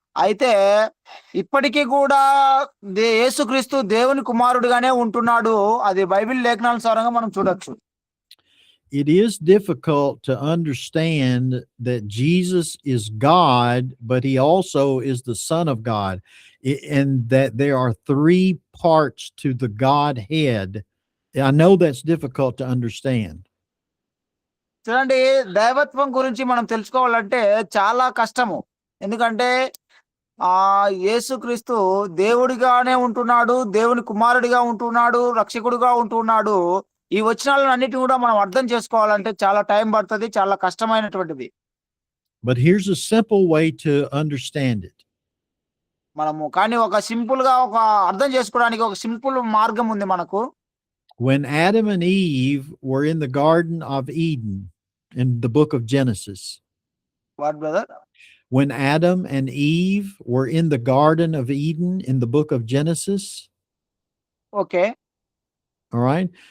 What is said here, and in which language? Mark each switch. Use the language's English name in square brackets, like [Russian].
[Telugu] అయితే ఇప్పటికీ కూడా యేసుక్రీస్తు దేవుని కుమారుడుగానే ఉంటున్నాడు. అది బైబిల్ లేఖనానుసారంగా మనం చూడొచ్చు. [English] It is difficult to understand that Jesus is God, but he also is the Son of God, and that there are three parts to the Godhead. I know that's difficult to understand. [Telugu] చూడండి, దైవత్వం గురించి మనం తెలుసుకోవాలంటే చాలా కష్టము. ఎందుకంటే యేసుక్రీస్తు దేవుడిగానే ఉంటున్నాడు, దేవుని కుమారుడిగా ఉంటున్నాడు, రక్షకుడిగా ఉంటున్నాడు. ఈ వచనాలన్నిటిని కూడా మనం అర్థం చేసుకోవాలంటే చాలా టైం పడుతుంది, చాలా కష్టమైనటువంటిది. [English] But here's a simple way to understand it. [Telugu] మనము కానీ ఒక అర్థం చేసుకోవడానికి ఒక సింపుల్ మార్గం ఉంది మనకు. [English] When Adam and Eve were in the Garden of Eden in the book of Genesis. What, brother? When Adam and Eve were in the Garden of Eden in the book of Genesis. Okay. All right.